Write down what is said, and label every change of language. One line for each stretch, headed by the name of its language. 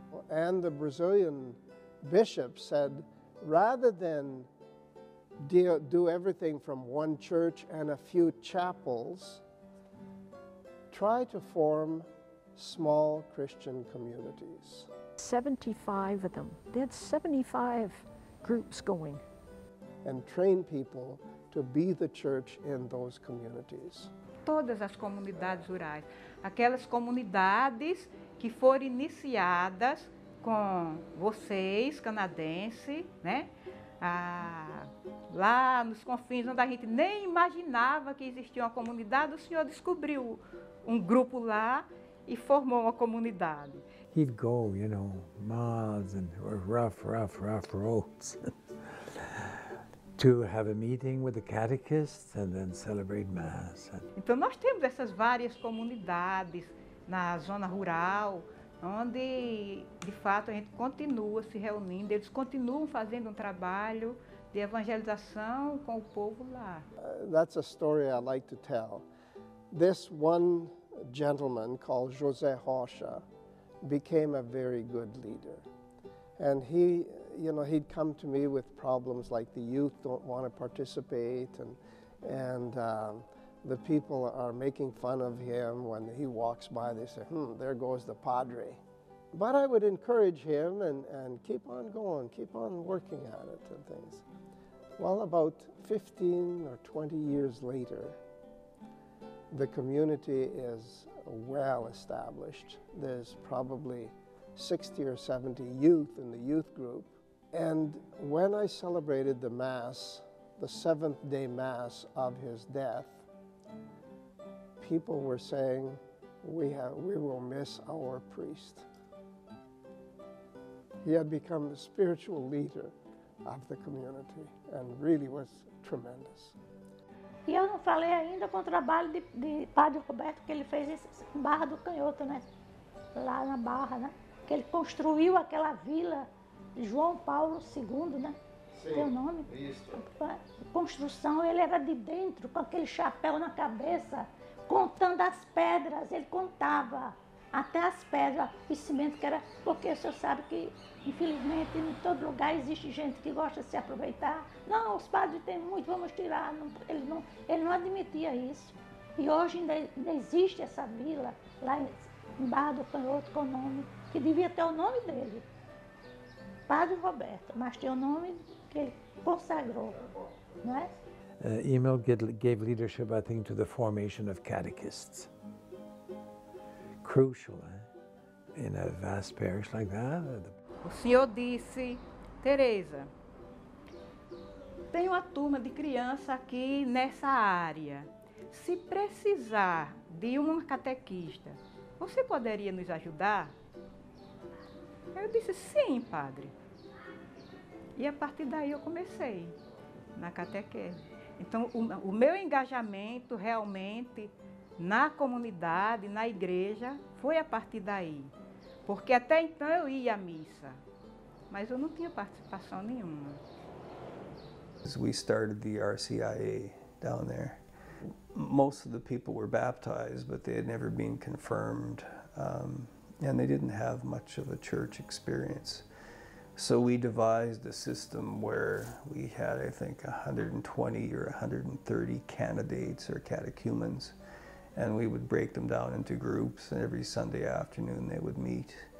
English: And the Brazilian bishop said, rather than do everything from one church and a few chapels, try to form small Christian communities. 75 of them. They had 75 groups going. And train people to be the church in those communities.
Portuguese: Todas as comunidades rurais, aquelas comunidades que foram iniciadas com vocês, canadenses, né? Lá nos confins onde a gente nem imaginava que existia uma comunidade, o senhor descobriu um grupo lá e formou uma comunidade.
English: He'd go, miles and rough roads to have a meeting with the catechists and then celebrate Mass.
Portuguese: Então nós temos essas várias comunidades na zona rural, onde de fato a gente continua se reunindo, eles continuam fazendo um trabalho de evangelização com o povo lá.
English: That's a story I like to tell. This one gentleman called José Rocha became a very good leader. And he'd come to me with problems like the youth don't want to participate and the people are making fun of him when he walks by. They say, there goes the padre. But I would encourage him and keep on going, keep on working at it and things. Well, about 15 or 20 years later, The community is well established. There's probably 60 or 70 youth in the youth group. And when I celebrated the Mass, the seventh-day Mass of his death, people were saying, we will miss our priest. He had become the spiritual leader of the community and really was tremendous.
Portuguese: E eu não falei ainda com o trabalho de Padre Roberto, que ele fez em Barra do Canhoto, né? Lá na Barra, né? Que ele construiu aquela vila João Paulo II, né? Sim, tem o nome? Isso. A construção, ele era de dentro, com aquele chapéu na cabeça, contando as pedras, ele contava até as pedras, o cimento que era, porque o senhor sabe que, infelizmente, em todo lugar existe gente que gosta de se aproveitar. Não, os padres têm muito, vamos tirar. Não, ele não admitia isso. E hoje ainda existe essa vila, lá em Barra do Canhoto, com o nome, que devia ter o nome dele, Padre Roberto, mas tem o nome que ele consagrou, não é?
English: Emil gave leadership, I think, to the formation of catechists. Crucial, in a vast parish like that.
Portuguese: O senhor disse, Tereza, tem uma turma de criança aqui nessa área. Se precisar de uma catequista, você poderia nos ajudar? Eu disse, sim, padre. E a partir daí eu comecei na catequese. Então, o meu engajamento realmente na comunidade, na igreja, foi a partir daí. Porque até então eu ia à missa, mas eu não tinha participação nenhuma.
English: We started the RCIA down there. Most of the people were baptized, but they had never been confirmed, and they didn't have much of a church experience. So we devised a system where we had, I think, 120 or 130 candidates or catechumens, and we would break them down into groups, and every Sunday afternoon they would meet.